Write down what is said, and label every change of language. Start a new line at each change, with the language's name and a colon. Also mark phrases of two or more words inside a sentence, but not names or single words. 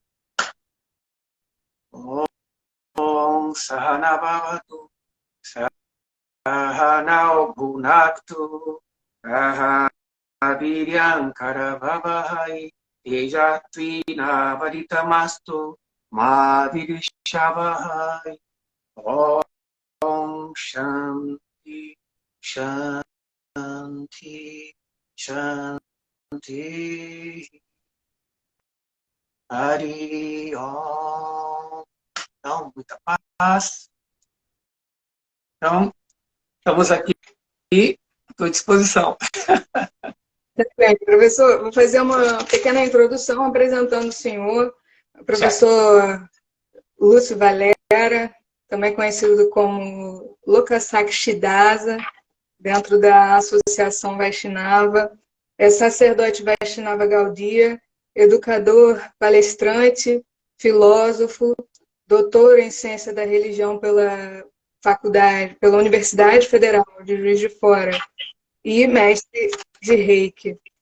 Sanskrit: Om Sahana Bhavatu Sahana Bhunaktu Saha Viryam Karavavahai Tejatvi Navarítamastu Ma Virishavahai Om Shanti Shanti Shanti Hari Om.
Portuguese: Então, muita paz. Então, estamos aqui à tua disposição. Bem, professor, vou fazer uma pequena introdução apresentando o senhor, o professor Lúcio Valera, também conhecido como Lokasakshidasa, dentro da Associação Vaishnava, é sacerdote Vaishnava Gaudiya, educador, palestrante, filósofo, doutor em ciência da religião pela Universidade Federal de Juiz de Fora e mestre de Reiki.